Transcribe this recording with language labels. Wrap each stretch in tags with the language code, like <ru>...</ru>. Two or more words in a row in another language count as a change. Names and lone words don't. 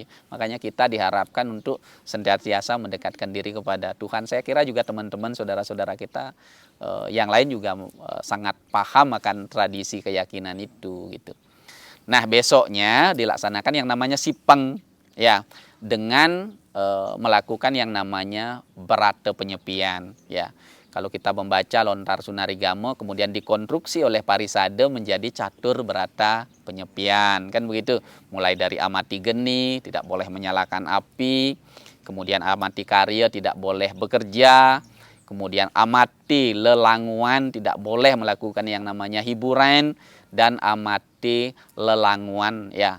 <id>Makanya kita diharapkan untuk senantiasa mendekatkan diri kepada Tuhan. Saya kira juga teman-teman saudara-saudara kita yang lain juga sangat paham akan tradisi keyakinan itu gitu. Nah, besoknya dilaksanakan yang namanya sipeng, ya, dengan melakukan yang namanya berata penyepian, ya. Kalau kita membaca Lontar Sunarigamo kemudian dikonstruksi oleh Parisade menjadi catur berata penyepian, kan begitu. Mulai dari amati geni, tidak boleh menyalakan api, kemudian amati karya, tidak boleh bekerja, kemudian amati lelanguan, tidak boleh melakukan yang namanya hiburan, dan amati lelanguan, ya.</id>